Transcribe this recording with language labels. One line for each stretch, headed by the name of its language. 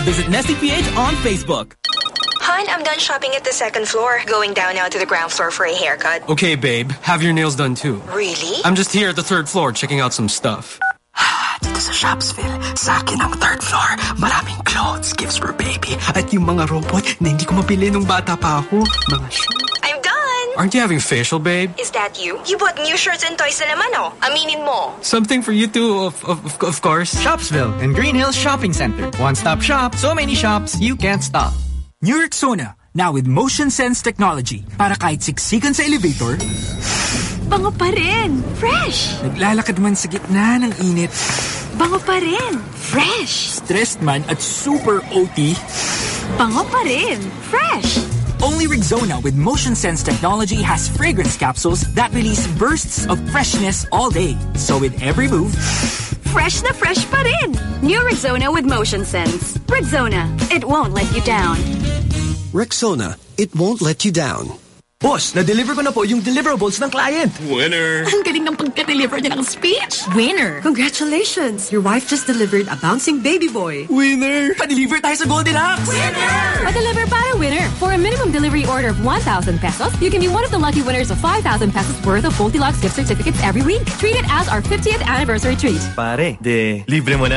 English: Visit Nesty PH on Facebook. Hun, I'm done shopping at the second floor. Going down now to the ground floor for a haircut. Okay, babe. Have your nails done too. Really? I'm just here at the third floor checking out some stuff.
Filipino: Dito sa Shopsville, sa akin ang third floor. Maraming
English: clothes, gifts for baby.
Filipino: At yung mga robot na hindi ko mabili nung bata pa ako. Mga
English: I'm done! Aren't you having facial, babe? Is that you? You bought new shirts and toys
Filipino: na naman, oh. Aminin mo.
English: Something for you too, of course. Shopsville and Green Hills Shopping Center. One-stop shop, so many shops, you can't stop. New York Sona, now with Motion Sense Technology.
Filipino: Para kahit siksikan sa elevator... Bango pa rin. Fresh. Naglalakad man sa gitna ng init. Bango pa rin. Fresh. Stressed man at super OT. Bango pa rin. Fresh.
English: Only Rexona with Motion Sense technology has fragrance capsules that release bursts of freshness all day. So with every move,
Filipino: fresh na fresh pa rin.
English: New Rexona with Motion Sense. Rexona, it won't let you down. Rexona, it won't let you down.
Filipino: Boss, na-deliver ko na po yung deliverables ng client.
English: Winner!
Filipino: Ang galing ng pagka-deliver niya ng speech.
English: Winner! Congratulations! Your wife just delivered a bouncing baby boy. Winner!
Filipino: Pa-deliver tayo sa Goldilocks!
English: Winner!
Filipino: Pa-deliver para winner!
English: For a minimum delivery order of 1,000 pesos, you can be one of the lucky winners of 5,000 pesos worth of Goldilocks gift certificates every week. Treat it as our 50th anniversary treat.
Filipino: Pare, de libre mo na?